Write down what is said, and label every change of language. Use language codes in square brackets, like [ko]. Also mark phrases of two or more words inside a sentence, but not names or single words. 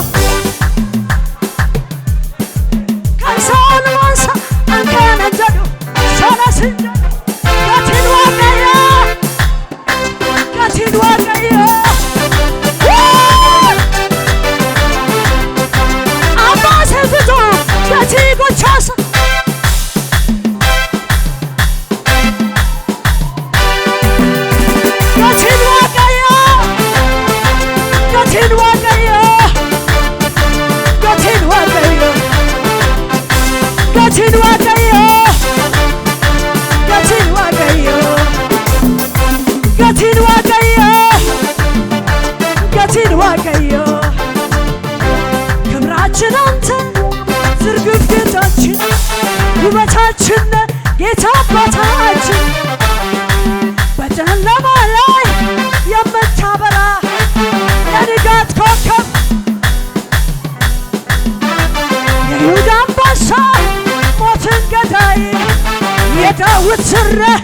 [om] ankaanan jedhu sanasin jedhu gatiin waaqayyo ammaa seebbitu gatii gochaasa gatiin waaqayyo gatiin waaqayyo gatiin waaqayyo gatiin waaqayyo gatiin waaqayyo gatiin waaqayyo [am] gatiin waaqayyo ክብራችን አንተ ዝርግፍ ጌታችን ውበታችን ጌታ አባታችን በጨለማ ላይ የምታበራ የንጋት ኮከብ የይሁዳ አንበሳ ሞትን ገዳይ የዳዊት ስር